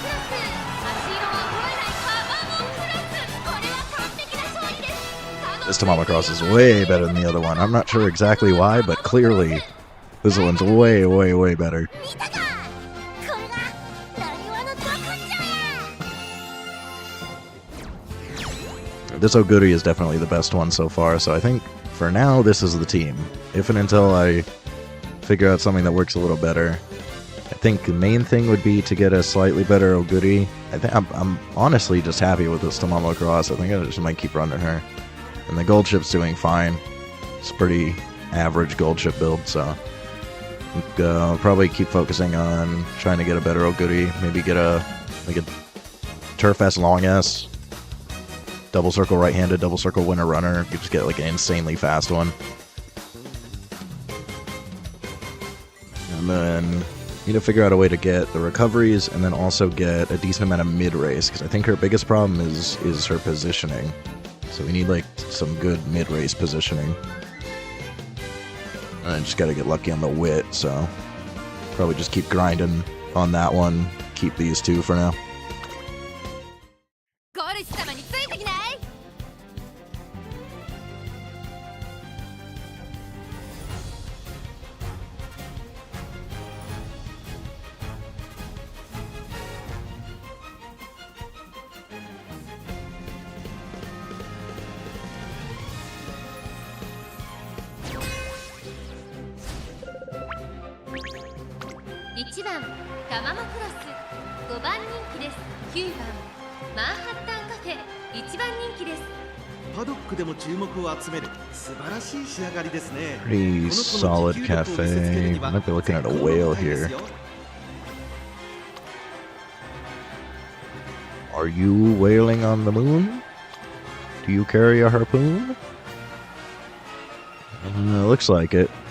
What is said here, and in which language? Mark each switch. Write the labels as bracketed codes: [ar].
[ja] 足色は超えないタマモクロス。これは完璧な勝利です。 [en] This Tammama Cross is way better than the other one. I'm not sure exactly why, but clearly this one's way, way, way better. [ja] 見たか。これがなにわのど根性や。 [en] This Oguri is definitely the best one so far, so I think for now this is the team. If and until I figure out something that works a little better. I think the main thing would be to get a slightly better Oguri. I think I'm honestly just happy with this Tammama Cross. I think I just might keep running her. And the gold ship's doing fine. It's a pretty average gold ship build, so I'll probably keep focusing on trying to get a better Oguri. Maybe get a Like a Turf S, Long S, double circle right-handed, double circle winner runner. You just get like an insanely fast one. And then need to figure out a way to get the recoveries and then also get a decent amount of mid-race, because I think her biggest problem is her positioning. So we need like some good mid-race positioning. And I just gotta get lucky on the wit, so probably just keep grinding on that one. Keep these two for now. [ja] ゴルシ様についてきない？ 1番タマモクロス、5番人気です。 9番マンハッタンカフェ、1番人気です。パドックでも注目を集める素晴らしい仕上がりですね。 [en] Pretty solid cafe. Might be looking at a whale here. Are you whaling on the moon? Do you carry a harpoon? Looks like it.